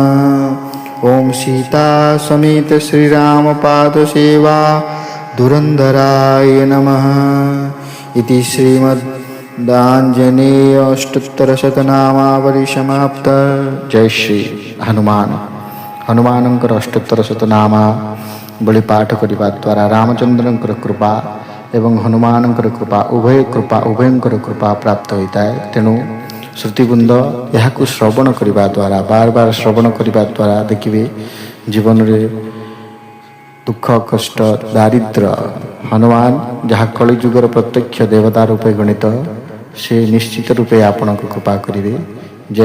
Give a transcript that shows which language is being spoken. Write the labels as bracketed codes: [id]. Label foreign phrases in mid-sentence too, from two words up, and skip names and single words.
[sa] ॐ सीतासमेत श्रीरामपादसेवा धुरन्धराय नमः। इति श्रीमदाञ्जनेय अष्टोत्तरशतनामावली समाप्त। [hi] जय श्री हनुमान। [or] हनुमानଙ୍କର ଅଷ୍ଟୋତ୍ତର ଶତନାମା ବଳି ପାଠ କରିବା ଦ୍ୱାରା ରାମଚନ୍ଦ୍ରଙ୍କର କୃପା ଏବଂ ହନୁମାନଙ୍କର କୃପା ଉଭୟଙ୍କର କୃପା ପ୍ରାପ୍ତ ହୋଇଥାଏ। ତେଣୁ ଶ୍ରୁତିବୃନ୍ଦ ଏହାକୁ ଶ୍ରବଣ କରିବା ଦ୍ୱାରା ବାର ବାର ଶ୍ରବଣ କରିବା ଦ୍ୱାରା ଦେଖିବେ ଜୀବନରେ ଦୁଃଖ କଷ୍ଟ ଦାରିଦ୍ର୍ୟ ହନୁମାନ ଯାହା କଳିଯୁଗର ପ୍ରତ୍ୟକ୍ଷ ଦେବତା ରୂପେ ଗଣିତ ସେ ନିଶ୍ଚିତ ରୂପେ ଆପଣଙ୍କୁ କୃପା କରିବେ।